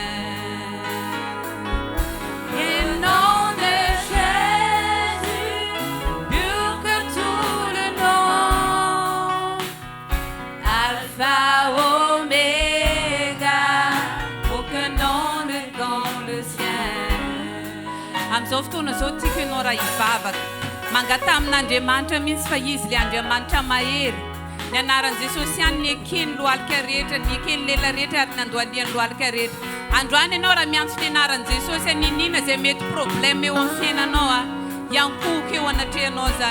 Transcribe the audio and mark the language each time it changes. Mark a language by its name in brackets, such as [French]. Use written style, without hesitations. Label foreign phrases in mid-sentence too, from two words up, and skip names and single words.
[French] Et le nom de Jésus, pur que tout le nom. Alpha, Oméga. Aucun nom n'est comme le sien. [Malagasy] Amin'izao fotoana zao tiako ianao raha hivavaka mangata amin'Andriamanitra mihitsy fa izy le Andriamanitra mahery. Ny anaran'i Jesosy ihany ny ekeny lohalika rehetra, ny ekeny lela rehetra ary ny andohalian'ny lohalika rehetra. Androany ianao raha miantso ny anaran'i Jesosy ninina zay mety problème eo amin'ny fiainanao hiankoka eo anatrehanao zany.